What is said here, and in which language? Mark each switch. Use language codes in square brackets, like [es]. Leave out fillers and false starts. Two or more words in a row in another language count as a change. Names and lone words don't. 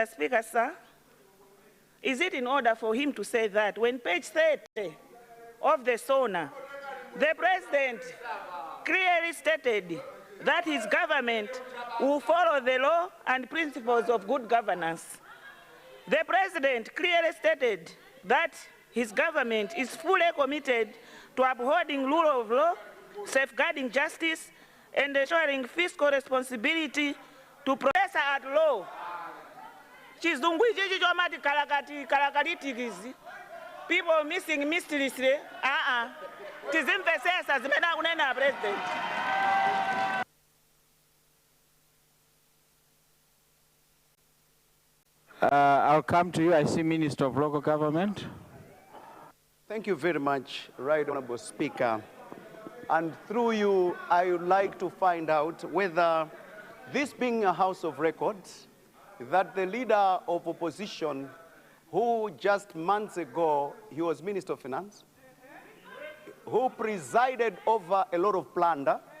[en] Speaker, sir, is it in order for him to say that when page 30 of the SONA, the President clearly stated that his government will follow the law and principles of good governance? The President clearly stated that his government is fully committed to upholding rule of law, safeguarding justice, and ensuring fiscal responsibility to professor at law. [ny] Chizungu ichi chomati kalakatikizi. [en] People missing mysteriously. [ny] Tizimvesesa zimena kunena President. [en] I'll come to you. I see Minister of Local Government. Thank you very much, Right Honorable Speaker. And through you, I would like to find out whether, this being a House of Records, that the Leader of Opposition, who just months ago, he was Minister of Finance, who presided over a lot of plunder,